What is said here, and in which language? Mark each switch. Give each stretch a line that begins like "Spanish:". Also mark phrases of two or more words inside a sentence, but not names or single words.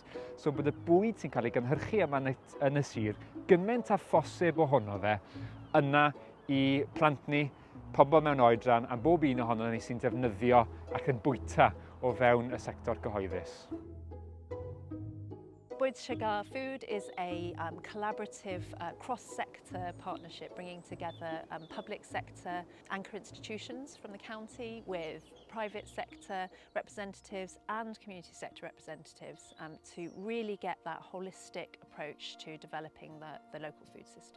Welsh: So, bod y bwyd sy'n cael ei gynhyrchu yma yn y sir, gymaint a phosib ohono fe, yna i plant ni, pobl mewn oedran, a bob un ohono ni sy'n defnyddio ac yn bwyta o fewn y sector gyhoeddus.
English: Bwyd Sugar Food is a collaborative cross-sector partnership bringing together public sector anchor institutions from the county with private sector representatives and community sector representatives to really get that holistic approach to developing the local food system.